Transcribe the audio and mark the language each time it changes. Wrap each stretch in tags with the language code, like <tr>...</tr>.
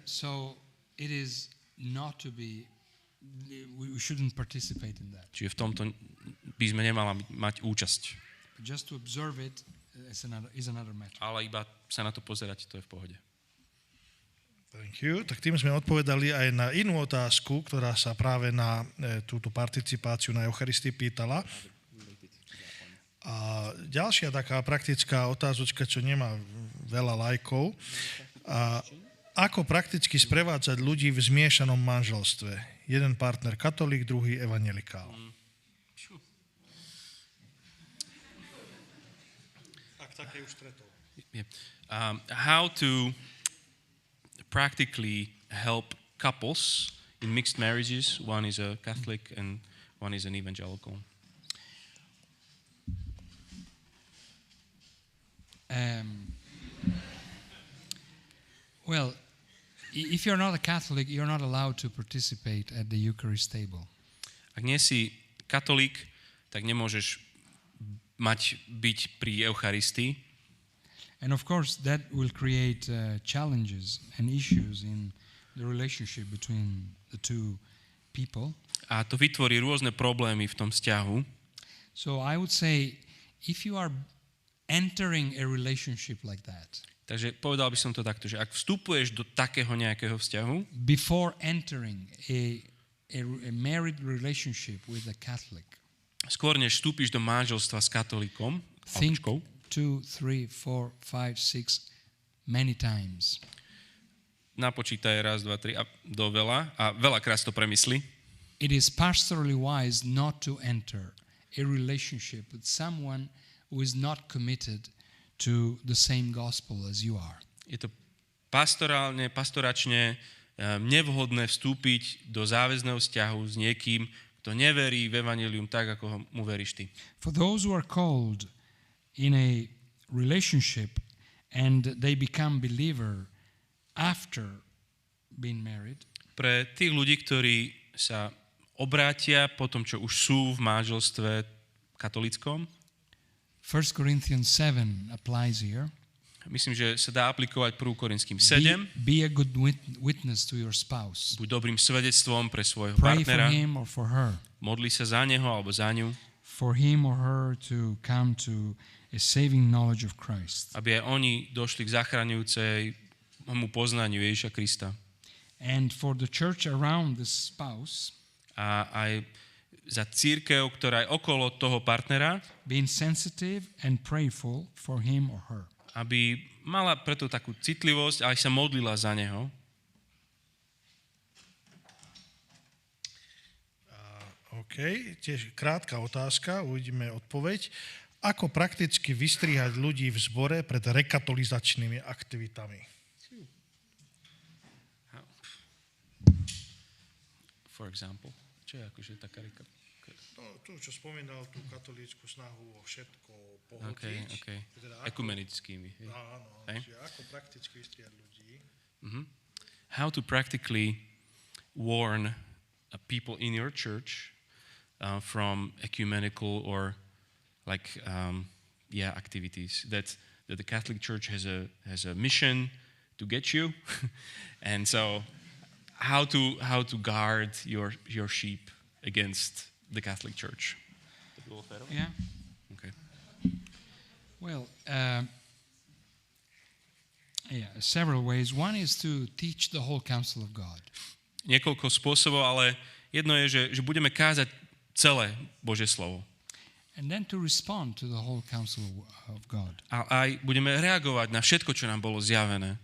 <en>So it is not to be, we shouldn't participate in that.</en> <sk>Čiže v tomto by sme nemali mať účasť.</sk> <en>Just to observe it is another matter.</en> <sk>Ale iba sa na to pozerať, to je v pohode.</sk> <en>Thank you.</en> <sk>Tak tým sme odpovedali aj na inú otázku, ktorá sa práve na túto participáciu na Eucharistii pýtala. A ďalšia taká praktická otázočka, čo nemá veľa lajkov. A ako prakticky sprevádzať ľudí v zmiešanom manželstve? Jeden partner katolík, druhý evanjelikál. Ak také už stretol.</sk> <en>How to practically help couples in mixed marriages. One is a Catholic and one is an evangelical. Well, if you're not a Catholic, you're not allowed to participate at the Eucharist table.</en> <sk>Ak nie si katolík, tak nemôžeš byť pri Eucharistii.</sk> <en>And of course, that will create challenges and issues in the relationship between the two people.</en> <sk>A to vytvorí rôzne problémy v tom vzťahu.</sk> <en>So I would say, if you are entering a relationship like that,</en> <sk>Takže povedal by som to takto, že ak vstupuješ do takého nejakého vzťahu,</sk> <en>before entering a married relationship with a Catholic,</en> <sk>skôr než vstúpiš do manželstva s katolíkom,</sk> <en>think 2, 3, 4, 5, 6 many times.</en> <sk>Napočítaj raz, dva, tri a do veľa a veľakrát to premysli.</sk> <en>It is pastorally wise not to enter a relationship with someone who is not committed to the same gospel as you are.</en> <sk>Je to pastoračne nevhodné vstúpiť do záväzného vzťahu s niekým, kto neverí v evanjelium tak, ako mu veríš ty.</sk> <en>For those who are called in a relationship and they become believer after being married,</en> <sk>Pre tých ľudí, ktorí sa obrátia po tom, čo už sú v manželstve katolíckom,</sk> <en>1 Corinthians 7 applies here.</en> <sk>myslím, že sa dá aplikovať 1. Korinským 7.</sk> <en>Be a good witness to your spouse.</en> <sk>Buď dobrým svedectvom pre svojho</sk> <en>Pray for</en> <sk>partnera,</sk> <en>him or for her.</en> <sk>modli sa za neho alebo za ňu,</sk> <en>For him or her to come to a saving knowledge of Christ.</en> <sk>aby aj oni došli k zachraňujúcemu poznaniu Ježiša Krista.</sk> <en>And for the church around the spouse,</en> <sk>A aj za cirkev, ktorá je okolo toho partnera,</sk> <en>being sensitive and prayerful for him or her.</en> <sk>aby mala preto takú citlivosť a aj sa modlila za neho. OK, tiež krátka otázka, uvidíme odpoveď. Ako prakticky vystrihať ľudí v zbore pred rekatolizačnými aktivitami?</sk> <en>For example.</en> <sk>Čo je akože taká No, tu, čo spomínal tú katolícku snahu o všetko pohotiť.</sk> <en>Okay.</en> <sk>Teda Ekumenickými. Áno, Hej. čiže ako prakticky vystriať ľudí.</sk> <en>How to practically warn people in your church from ecumenical or activities that the Catholic Church has a mission to get you, and so how to guard your sheep against the Catholic Church. Yeah. Okay. Well, several ways. One is to teach the whole counsel of God.</en> <sk>Niekoľko spôsobov, ale jedno je, že budeme kázať celé Božie slovo.</sk> <en>And then to respond to the whole counsel of God.</en> <sk>A aj budeme reagovať na všetko, čo nám bolo zjavené.</sk>